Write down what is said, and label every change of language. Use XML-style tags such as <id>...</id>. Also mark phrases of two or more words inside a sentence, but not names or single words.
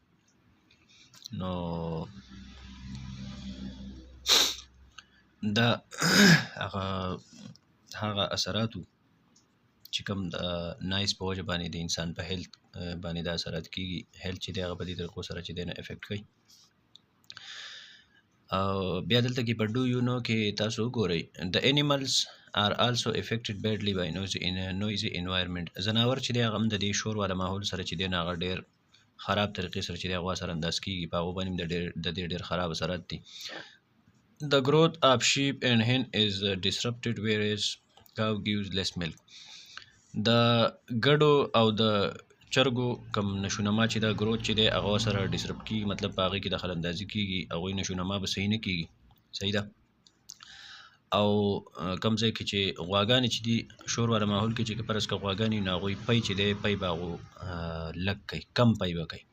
<ps>نو دا هغه اثراتو چې کوم د نایس په وجه باندې د انسان په هیلث باندې دا اثرات کېږي، هیلث چې دی هغه په دې طریقو سره چې دی نه افیکټ کوي. او بیا دلته کې په</ps> <en>do you know</en> <ps>کې تاسو وګورئ د</ps> <en>انیملز are also affected badly by noisy environment.</en> <ps>ځناور چې دی هغه هم د دې شور والا ماحول سره چې دی نه هغه ډېر خراب طریقې سره چې دی هغه سره انداز کېږي، په هغو باندې د دې ډېر خراب اثرات دي.</ps> <en>The growth of sheep and hen is disrupted whereas cow gives less milk.</en> <ps>د ګډو او د چرګو کم نشونما چې دا گروث چې دی هغه سره ډسرپټ کېږي، مطلب په هغې کې دخل اندازي کېږي، هغوی نشونما به صحیح نه کېږي. صحیح ده. او کم ځای کې چې غواګانې چې دي شور والا ماحول کې چې فرض کړه غواګانې، نو هغوی پی چې دی پی به هغو لږ کوي، کم پی به کوي.</ps>